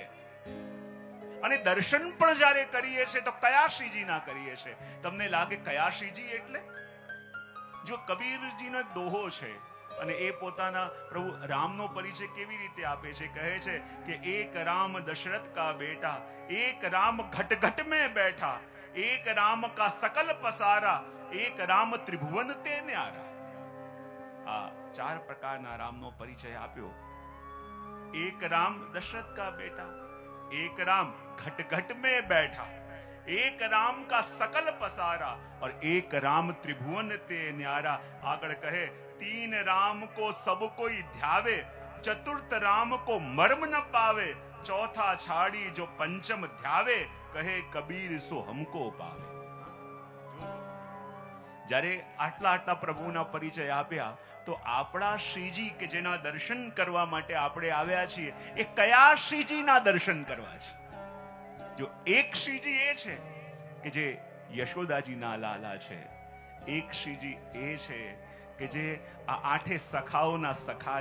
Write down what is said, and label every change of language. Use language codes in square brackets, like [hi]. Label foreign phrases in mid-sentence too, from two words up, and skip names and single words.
[gu] અને દર્શન પણ જ્યારે કરીએ છીએ તો કયા શ્રીજીના કરીએ છીએ? તમને લાગે કયા શ્રીજી એટલે? જો કબીરજીનો દોહો છે, અને એ પોતાના પ્રભુ રામનો પરિચય કેવી રીતે આપે છે? કહે છે કે [hi] एक राम दशरथ का बेटा, एक राम घट घट में बैठा, एक राम का सकल पसारा, एक राम त्रिभुवन ते न्यारा. [gu] આ ચાર પ્રકારના રામનો પરિચય આપ્યો. [hi] एक राम दशरथ का बेटा, एक राम घट घट में बैठा, एक राम का सकल पसारा और एक राम त्रिभुवन ते न्यारा. [gu] આગળ કહે [hi] तीन राम को सब कोई ध्यावे, चतुर्थ राम को मर्म न पावे, चौथा छाड़ी जो पंचम ध्यावे, कहे कबीर सो हमको पावे. [gu] જ્યારે આટલા પ્રભુના પરિચય આપ્યા તો આપણા શ્રીજી કે જેના દર્શન કરવા માટે આપણે આવ્યા છીએ, એ કયા શ્રીજીના દર્શન કરવા છે? જો એક શ્રીજી એ છે કે જે યશોદાજીના લાલા છે, એક શ્રીજી એ છે કે જે આ આઠે સખાઓના સખા